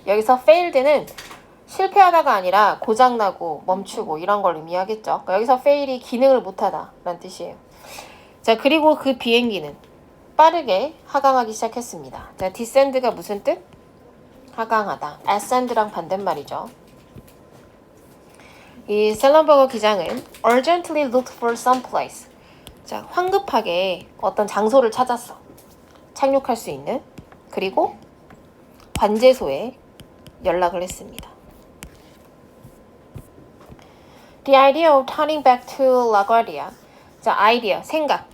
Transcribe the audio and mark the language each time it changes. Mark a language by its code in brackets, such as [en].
[ko] 여기서 failed는 실패하다가 아니라 고장나고 멈추고 이런 걸 의미하겠죠. 그러니까 여기서 fail이 기능을 못하다 라는 뜻이에요. 자, 그리고 그 비행기는 빠르게 하강하기 시작했습니다. 자, descend가 무슨 뜻? 하강하다. ascend랑 반대말이죠. 이 셀런버거 기장은 [en] urgently looked for some place. [ko] 자, 황급하게 어떤 장소를 찾았어. 착륙할 수 있는. 그리고 관제소에 연락을 했습니다. [en] The idea of turning back to LaGuardia. [ko] 자, 아이디어, 생각.